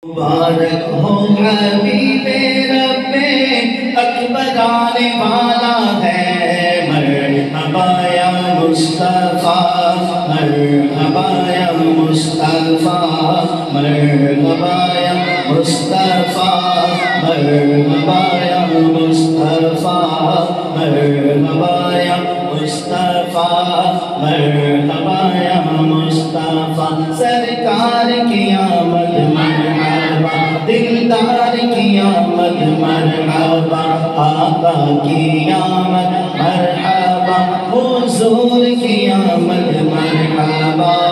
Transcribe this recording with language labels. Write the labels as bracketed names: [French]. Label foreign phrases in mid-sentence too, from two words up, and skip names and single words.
[Urdu] مبارک ہو حبیب رب اکبر آنے والا ہے، [Arabic] مرحبا یا مصطفیٰ، مرحبا یا مصطفیٰ، مرحبا یا مصطفیٰ، مرحبا یا مصطفیٰ، مرحبا یا مصطفیٰ، مرحبا یا مصطفیٰ، [Urdu] سرکار کی آمد مرحبا، دلدار کی آمد مرحبا، آقا کی آمد مرحبا، حضور کی آمد مرحبا،